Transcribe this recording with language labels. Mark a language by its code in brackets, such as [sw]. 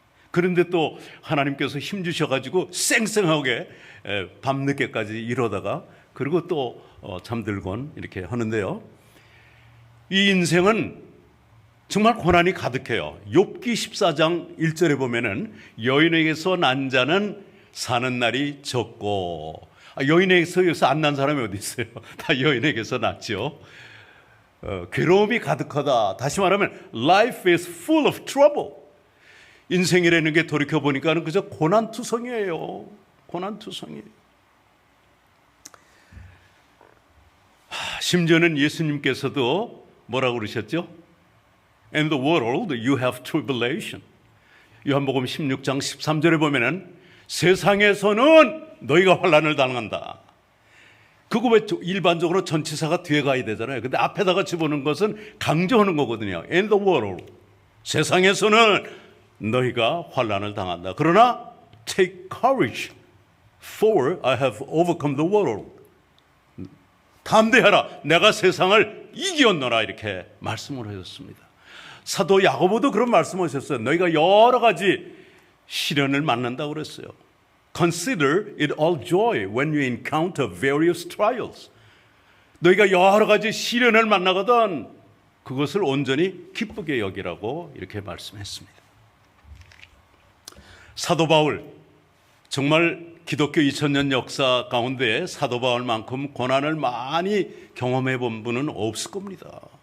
[ko] 그런데 또 하나님께서 힘 주셔가지고 쌩쌩하게 밤늦게까지 이러다가 그리고 또 잠들곤 이렇게 하는데요. 이 인생은 정말 고난이 가득해요. 욥기 14장 1절에 보면은 여인에게서 난 자는 사는 날이 적고, 여인에게서 여기서 안 난 사람이 어디 있어요? 다 여인에게서 났죠. 괴로움이 가득하다. 다시 말하면 [en] life is full of trouble. [ko] 인생이라는 게 돌이켜보니까 그저 고난투성이에요. 고난투성이에요. 심지어는 예수님께서도 뭐라고 그러셨죠? [en] In the world you have tribulation. [ko] 요한복음 16장 13절에 보면은 세상에서는 너희가 환난을 당한다. 그거 왜 일반적으로 전치사가 뒤에 가야 되잖아요. 근데 앞에다가 집어넣은 것은 강조하는 거거든요. [en] In the world. [ko] 세상에서는 너희가 환난을 당한다. 그러나 [en] take courage, for I have overcome the world. [ko] 담대하라, 내가 세상을 이겼노라, 이렇게 말씀을 하셨습니다. 사도 야고보도 그런 말씀을 하셨어요. 너희가 여러 가지 시련을 만난다고 그랬어요. [en] Consider it all joy when you encounter various trials. [ko] 너희가 여러 가지 시련을 만나거든 그것을 온전히 기쁘게 여기라고 이렇게 말씀했습니다. 사도 바울, 정말 기독교 2000년 역사 가운데 사도 바울만큼 고난을 많이 경험해 본 분은 없을 겁니다.